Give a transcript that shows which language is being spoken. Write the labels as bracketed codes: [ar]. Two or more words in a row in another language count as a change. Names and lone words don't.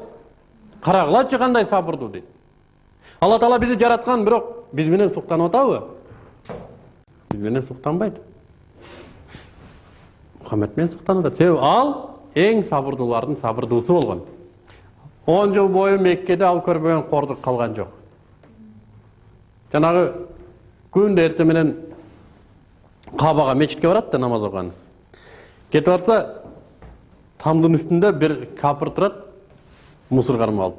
[ky] Карагылачы кандай сабырдуу дейт. Алла Таала бизди жараткан, бирок биз менен суктанып атабы? Биз менен суктанбайт. Мухаммед менен суктанып атат. Себеби ал эң сабырдуулардын сабырдуусу болгон. [kk] 10 жыл бойы Меккеде ал көрбеген қорлық қалған жоқ. Жанағы күнде ерте менен Кабаға мешітке барады да намаз оқыған. Кетіп барса, тамдың үстінде бір капыр тұрады, мусор қармап алып.